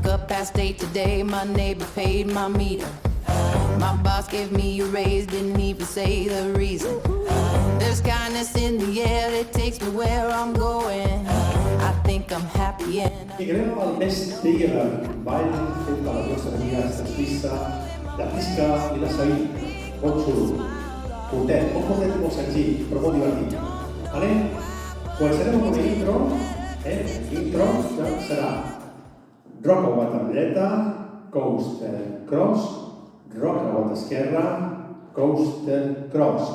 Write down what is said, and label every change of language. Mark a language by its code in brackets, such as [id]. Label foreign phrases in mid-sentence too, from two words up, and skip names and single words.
[en] past 8 today, my neighbor paid my meter. My boss gave me a raise, didn't even say the reason. There's kindness in the air, it takes me where I'm going. I think I'm happy and [ca] Migrem al mestre ball fet per les nostres amigues de Suïssa, de Pisca i la Saïd. Molt xulo. Curtet, molt curtet i molt senzill, però molt divertit. Començarem amb una intro. Intro que serà rock a guata dreta, [en] coaster cross, [ca] rock a guata esquerra, [en] coaster cross.